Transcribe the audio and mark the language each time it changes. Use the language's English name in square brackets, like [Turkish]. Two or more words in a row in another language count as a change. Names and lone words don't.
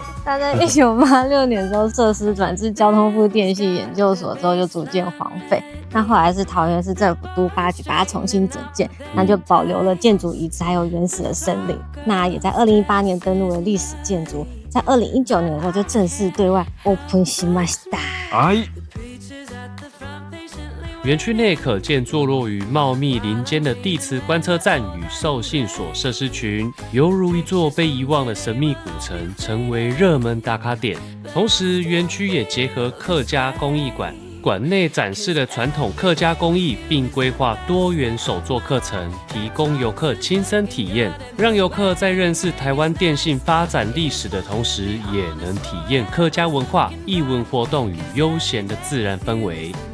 [Chinese] 他在1986年的时候设施转至交通部电信研究所之后就逐渐荒废，那后来是桃园市政府都发局把它重新整建，那就保留了建筑遗址还有原始的森林，那也在2018年登录了历史建筑，在2019年的时候就正式对外 [Japanese] open しました。 [Chinese] 园区内可见坐落于茂密林间的地磁观测站与受信所设施群，犹如一座被遗忘的神秘古城，成为热门打卡点。同时，园区也结合客家工艺馆。馆内展示了传统客家工艺，并规划多元手作课程，提供游客亲身体验，让游客在认识台湾电信发展历史的同时，也能体验客家文化、艺文活动与悠闲的自然氛围。